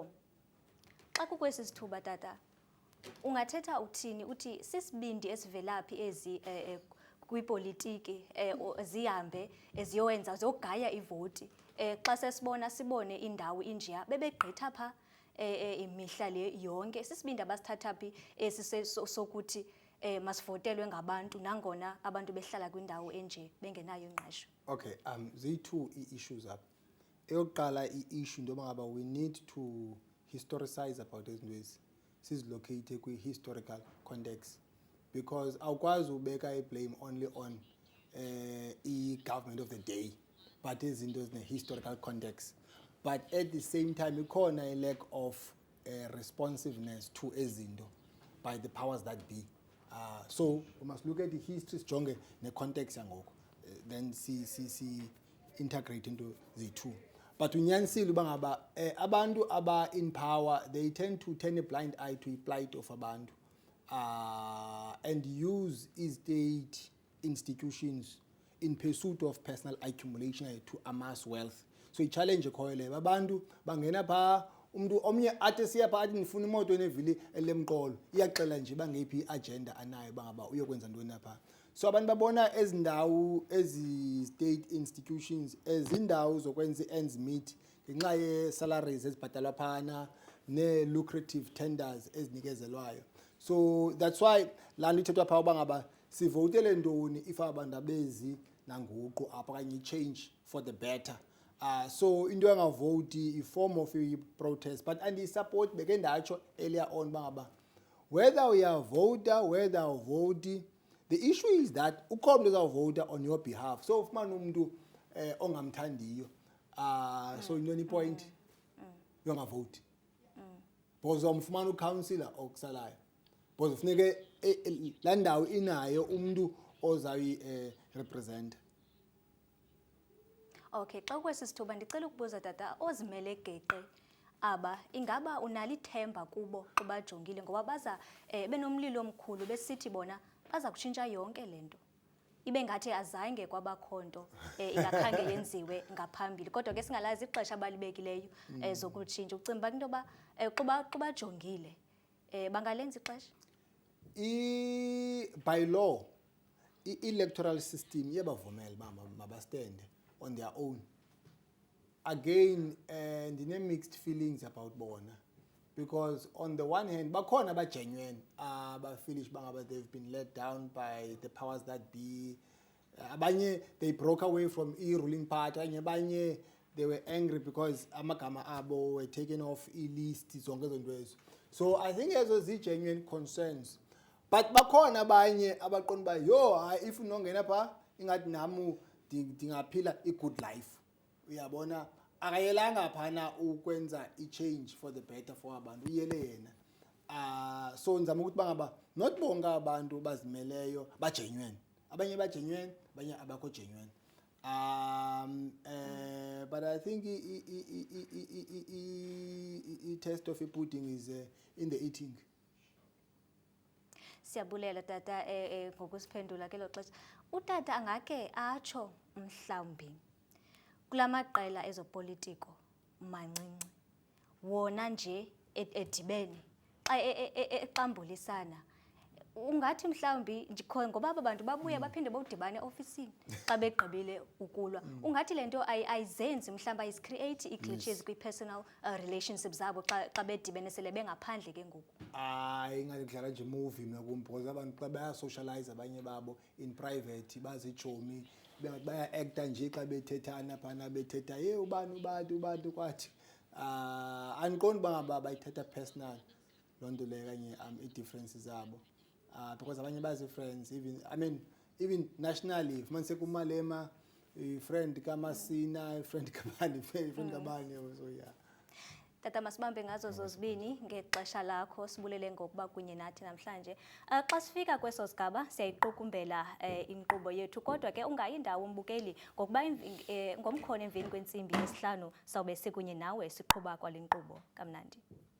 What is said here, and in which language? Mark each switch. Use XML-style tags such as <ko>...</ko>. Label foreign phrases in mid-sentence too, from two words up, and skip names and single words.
<xh>Xa kukwesi sithuba tata ungathetha uthini uthi sisibindi esivelaphi ezi kwipolitiki zihambe eziyowenza zogaya ivoti xa sesibona sibone indawo injiya bebegqitha pha imihla le yonke sisibindi abasithatha phi sokuthi masivotelwe ngabantu nangona abantu behlala kwindawo enje bengenayo ingqesho. Okay, ziyi-two i-issues up. Eyokuqala i-issue ndoba ngaba</xh> <en>we need to historicize about</en> <xh>izinto ezi sizilocate kwi-</xh> <en>historical context because</en> <xh>awukwazi ubeka i-</xh> <en>blame only on i-government of the day but</en> <xh>izinto zine-</xh> <en>historical context. But at the same time, ikhona a lack of responsiveness to ezinto by the powers that be. So we must look at the history,</en> <xh>jonge ne context yangoku.</xh> <en>Then see integrate into the two. But</en> <xh>unyanisile uba ngaba abantu aba</xh> <en>in power, they tend to turn a blind eye to the plight of abantu and use state institutions in pursuit of personal accumulation to amass wealth.</en> <xh>So i-challenge ekhoyo leyo abantu bangena phaa umuntu omnye athi siya phaa athi ndifuna imoto enevili elemqolo iyaxela nje bangephi i-agenda anayo bangaba uyokwenza ntoni apha. So abantu babona ezindawo ezi-state institutions ezindawo zokwenza i-</xh> <en>ends meet</en> <xh>ngenxa ye-salaries ezibhatalwa phana ne-</xh> <en>lucrative tenders</en> <xh>ezinikezelwayo.</xh> <en>So that's why</en> <xh>laa nto ithethwa phaa uba ngaba sivotele ntoni if abantu abezi nanguqu apha okanye i-</xh> <en>change for the better.</en> <xh>So into engavoti i-</xh> <en>form of i-protest</en> <xh>but andi-support beke ndatsho</xh> <en>earlier on</en> <xh>bangaba whether uyavota whether awuvoti</xh> <en>the issue is that</en> <xh>ukhona umuntu uzawuvota</xh> <en>on your behalf</en> <xh>so ufumana umuntu ongamthandiyo so intoni point yongavoti because umfumana ucouncillor okusalayo because kufuneke laa ndawo inayo umuntu ozayi-representa. Okay, xa kwesi sithuba ndicela ukubuza tata ozimele geqe aba ingaba unalithemba kubo ubajongile ngoba baza benomlilo omkhulu besithi bona baza kutshintsha yonke lento ibe ngathi azange kwabakhonto ingakhange yenziwe ngaphambili kodwa ke singalazi ixesha abalibekileyo zokutshintsha ucimba into ba kuba jongile bangalenza ixesha</xh> <en>by law i-electoral system</en> <xh>iyabavumela mabastende</xh> <en>on their own. Again, ndine-mixed feelings about bona because on the one hand</en> <xh>bakhona abagenuine abafilish bangaba</xh> <en>they've been let down by the powers that be abanye they broke away from i-ruling party abanye they were angry because</en> <xh>amagama abo</xh> <en>were taken off i-list</en> <xh>zonke ezo ezo.</xh> <en>So I think</en> <xh>ezo zi-</xh> <en>genuine concerns</en> <xh>but bakhona abanye abaqonda uba if unongena phaa ingathi namu ndingaphila i-</xh> <en>good life</en> <xh>uyabona akayelanga phana ukwenza i-</xh> <en>change for the better</en> <xh>for abantu uyele yena so ndizama ukuthi bangaba not bonke abantu bazimeleyo bagenuine abanye bagenuine abanye abakho genuine</xh> <en>but I think i-test of i-pudding is in the eating.</en> <xh>Siyabulela tata ngokusiphendula ke lo xesha utata angake atsho mhlawumbi kulamaqela ezopolitiko mancinci wona nje edibene xa eqambulisana ungathi mhlawumbi ngoba aba bantu babuye baphinde bawudibane ofisini xa begqibile ukulwa ungathi lento ayizenzi mhlawumbi ayizicreate i-glitches kwi-personal relationships zabo xa bedibene sele bengaphandle ke ngoku ingadlala nje movie nakum because abantu xa bayasocialize abanye babo in private bazijomi baya-acta nje xa bethethana phana bethetha ubani kwathi andiqondi uba ngaba bayithetha personal loo nto leyo kanye ii-differences zabo because abanye bazi-friends</xh> <en>even nationally</en> <xh>fumanise kumalema friend kaMasina, friend kabani, friend kabani,</xh> <en>so yeah.</en> <xh>Tata masibambe ngazo zozibini ngexesha lakho sibulele ngokuba kunye nathi namhlanje. Xa sifika kweso sigaba siyayiqukumbela inkqubo yethu kodwa ke ungayindawo umbukeli ngokuba ngomkhono emveni kwentsimbi yesihlanu sawube sikunye nawe siqhuba kwale nkqubo kamnandi.</xh>